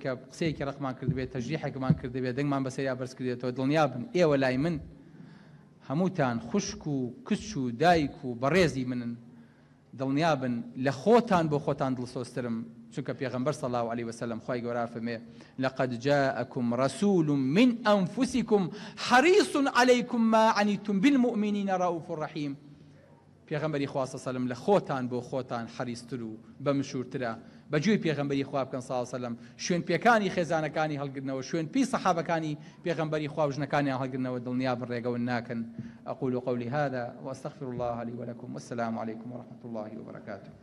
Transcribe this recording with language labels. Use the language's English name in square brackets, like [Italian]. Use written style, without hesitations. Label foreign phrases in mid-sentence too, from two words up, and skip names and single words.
[Central Kurdish] کە قسەیەکی ڕقمان کردبێت تەژریحێکمان کردبێت دەنگمان بەسەریا بەرز کردێتەوە دڵنیا بن ئێوە لای من هەمووتان خوشک و کچ و دایک و بەڕێزی منن دڵنیا بن لە خۆتان بۆ خۆتان دڵسۆزترم چونکە پێغەمبەر [Arabic] صلی الله عليه وسلم [Central Kurdish] خوای گەورە فەرمێ [Arabic] لقد جاءكم رسول من أنفسكم حريص عليكم ما عنتم بالمؤمنين رؤوف رحيم [Central Kurdish] پێغەمبەری خوا [Arabic] صلی الله عليه وسلم [Central Kurdish] لە خۆتان بۆ خۆتان حەریستر و بەمشورترە بەجوێی پێغەمبەری خوا بکەن [Arabic] صلی الله عليه وسلم [Central Kurdish] شوێن پێکانی خێزانەکانی هەڵگرنەوە شوێن پی سەحابەکانی پێغەمبەری خوا و ژنەکانیان هەڵگرنەوە دڵنیا بن ڕێگەون ناکەن [Arabic] أقول قولي هذا وأستغفر الله لي ولكم والسلام عليكم ورحمة الله وبركاته